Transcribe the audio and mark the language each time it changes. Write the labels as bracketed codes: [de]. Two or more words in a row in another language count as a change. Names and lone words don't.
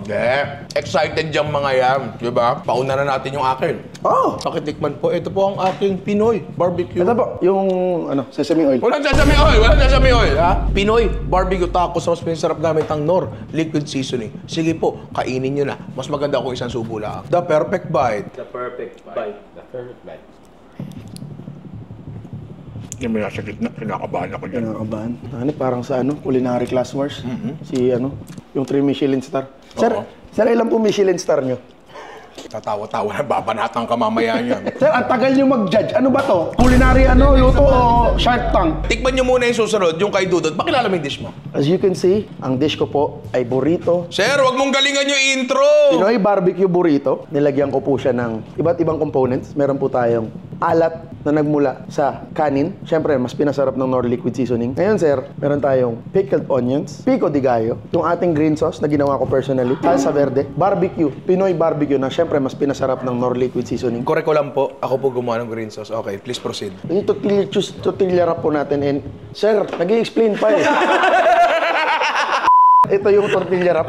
[tl] Hindi. Excited yung mga yan. Di ba? Pauna na natin yung akin. Oh! Pakitikman po. Ito po ang aking [en] Pinoy barbecue. [tl] Ito po, yung [en] sesame oil. [tl] Walang [en] sesame oil! [tl] Walang [en] sesame oil, [tl] ha? [en] Pinoy barbecue tacos [tl] na mas pinasarap gamit ang Nor Liquid Seasoning. Sige po, kainin nyo na. Mas maganda kung isang subo lang. [en] The perfect bite. The perfect bite. The perfect bite. [tl] Yung may nasa gitna, kinakabahan ako dyan. Kinakabahan. Parang sa culinary class wars. Si yung 3 [en] Michelin star. [tl] Oo. Sir, ilan po [en] Michelin star [tl] nyo? Tatawa-tawa na, babanatang ka mamaya niyan. Sir, ang tagal nyo mag-judge. Ano ba to? Culinary luto o Shark Tank? Tikman nyo muna yung susunod, yung kay Dudot. Pakilala mo yung dish mo. [en] As you can see, [tl] ang dish ko po ay burrito. Sir, wag mong galingan yung intro! [en] Pinoy barbecue burrito. [tl] Nilagyan ko po siya ng iba't ibang components. Meron po tayong alat na nagmula sa kanin. Siyempre, mas pinasarap ng Nor Liquid Seasoning. Ngayon, sir, meron tayong [en] pickled onions, [tl] pico de gallo, yung ating [en] green sauce [tl] na ginawa ko personally, [es] salsa verde, [en] barbecue, Pinoy barbecue [tl] na siyempre mas pinasarap ng Nor Liquid Seasoning. Correct ko lang po, ako po gumawa ng [en] green sauce. Okay, please proceed. [tl] Yung [en] tortilla wrap [tl] po natin and, sir, nag-i-explain pa eh. Ito yung [en] tortilla wrap.